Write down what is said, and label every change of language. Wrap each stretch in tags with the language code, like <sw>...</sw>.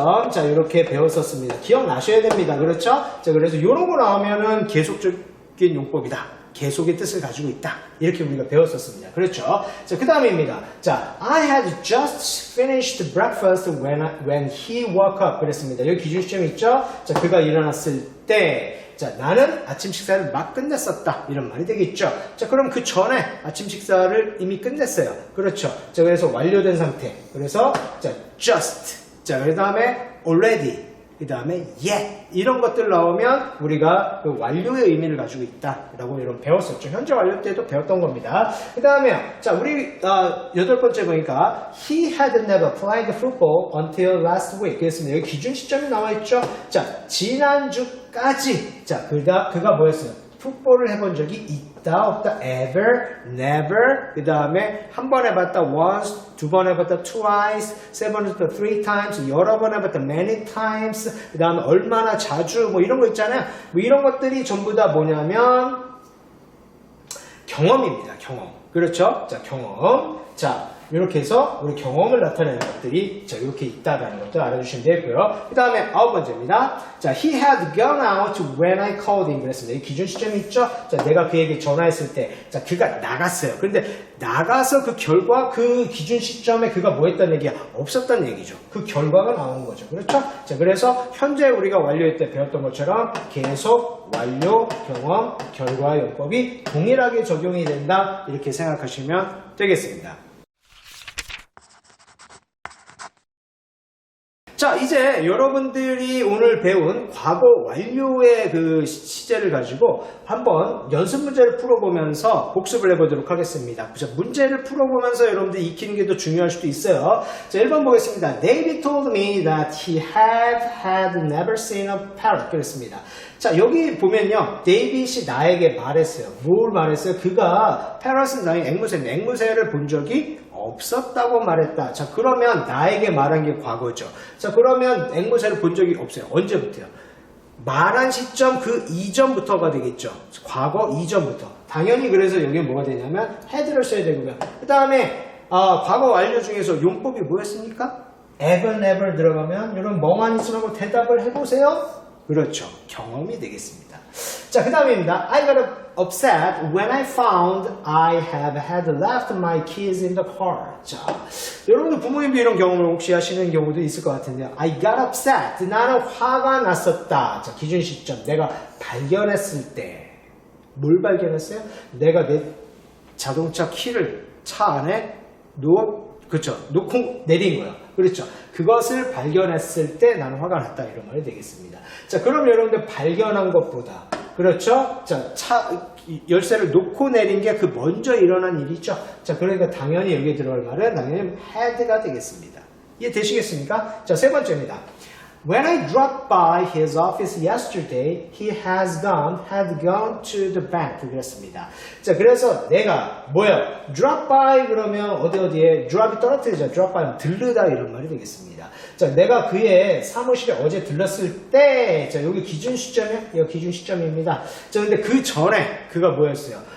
<ko>자, 이렇게 배웠었습니다. 기억나셔야 됩니다. 그렇죠? 자, 그래서 이런 거 나오면은 계속적인 용법이다. 계속의 뜻을 가지고 있다. 이렇게 우리가 배웠었습니다. 그렇죠? 자, 그 다음입니다.</ko> <en>자, I had just finished breakfast when he woke up.</en> <ko>그랬습니다. 여기 기준 시점이 있죠? 자, 그가 일어났을 때. 자, 나는 아침 식사를 막 끝냈었다. 이런 말이 되겠죠. 자, 그럼 그 전에 아침 식사를 이미 끝냈어요. 그렇죠. 자, 그래서 완료된 상태. 그래서, 자, just. 자, 그 다음에 already. 그 다음에 yet. 이런 것들 나오면 우리가 그 완료의 의미를 가지고 있다라고 이런 배웠었죠. 현재 완료 때도 배웠던 겁니다. 그 다음에요. 자, 우리 8번째 보니까</ko> <en>he had never played football until last week.</en> <ko>그랬습니다. 여기 기준 시점이 나와 있죠. 자, 지난주까지. 자, 그가 뭐였어요? 풋볼을 해본 적이 있다, 없다, ever, never. 그 다음에 한 번 해봤다, once, 2번 해봤다, twice, 3번 해봤다, 3 times, 여러 번 해봤다, many times. 그 다음에 얼마나 자주, 뭐 이런 거 있잖아요. 뭐 이런 것들이 전부 다 뭐냐면 경험입니다. 경험. 그렇죠? 자, 경험. 자, 이렇게 해서 우리 경험을 나타내는 것들이 자, 이렇게 있다라는 것도 알아주시면 되고요. 그 다음에 9번째입니다.</ko> <en>자, he had gone out when I called him.</en> <ko>그랬습니다. 이 기준 시점이 있죠? 자, 내가 그에게 전화했을 때, 자, 그가 나갔어요. 그런데 나가서 그 결과, 그 기준 시점에 그가 뭐 했다는 얘기야? 없었다는 얘기죠. 그 결과가 나오는 거죠. 그렇죠? 자, 그래서 현재 우리가 완료할 때 배웠던 것처럼 계속 완료, 경험, 결과 용법이 동일하게 적용이 된다. 이렇게 생각하시면 되겠습니다. 자, 이제 여러분들이 오늘 배운 과거 완료의 그 시제를 가지고 한번 연습 문제를 풀어보면서 복습을 해보도록 하겠습니다. 자, 문제를 풀어보면서 여러분들이 익히는 게 더 중요할 수도 있어요. 자, 1번 보겠습니다.</ko> <en>David told me that he had never seen a parrot.</en> <ko>그랬습니다. 자, 여기 보면요. 데이빗이 나에게 말했어요. 뭘 말했어요? 그가 parrot은 나의 앵무새를 본 적이 없었다고 말했다. 자, 그러면 나에게 말한 게 과거죠. 자, 그러면 앵무새를 본 적이 없어요. 언제부터요? 말한 시점 그 이전부터가 되겠죠. 과거 이전부터. 당연히 그래서 여기에 뭐가 되냐면 had를 써야 되고요. 그 다음에 과거 완료 중에서 용법이 뭐였습니까? ever, never 들어가면 여러분 멍하니 있으라고 대답을 해보세요. 그렇죠. 경험이 되겠습니다. 자, 그 다음입니다.</ko> <en>I got upset when I found I had left my keys in the car.</en> <ko>자, 여러분들 부모님도 이런 경험을 혹시 하시는 경우도 있을 것 같은데요.</ko> <en>I got upset.</en> <ko>나는 화가 났었다. 자, 기준 시점. 내가 발견했을 때. 뭘 발견했어요? 내가 내 자동차 키를 차 안에 놓고 내린 거야. 그렇죠. 그것을 발견했을 때 나는 화가 났다. 이런 말이 되겠습니다. 자, 그럼 여러분들 발견한 것보다, 그렇죠? 자, 열쇠를 놓고 내린 게 그 먼저 일어난 일이죠. 자, 그러니까 당연히 여기에 들어갈 말은 당연히 had가 되겠습니다. 이해되시겠습니까? 자, 세 번째입니다.</ko> <en>When I dropped by his office yesterday, he had gone to the bank.</en> <ko>그랬습니다. 자, 그래서 내가 drop by 그러면 어디에 drop이 떨어뜨리죠. drop by 들르다 이런 말이 되겠습니다. 자, 내가 그의 사무실에 어제 들렀을 때, 자, 여기 기준 시점이요? 여기 기준 시점입니다. 자, 근데 그 전에 그가 뭐였어요?</ko>